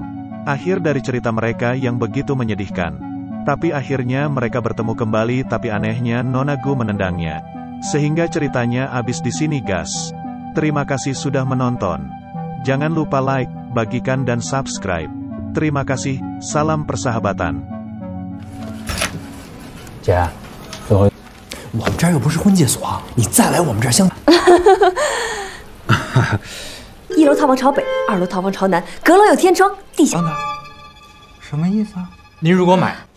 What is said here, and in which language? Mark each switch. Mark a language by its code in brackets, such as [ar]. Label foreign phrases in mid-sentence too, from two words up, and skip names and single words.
[id] Akhir dari cerita mereka yang begitu menyedihkan. Tapi akhirnya mereka bertemu kembali, tapi anehnya Nonagu menendangnya. Sehingga ceritanya habis di sini, guys. Terima kasih sudah menonton. Jangan lupa like, bagikan dan subscribe. Terima kasih, salam persahabatan. [zh] 姐，最后我们这儿又不是婚介所，你再来我们这儿相。 1楼套房朝北，2楼套房朝南，阁楼有天窗，地下。什么意思啊？您如果买，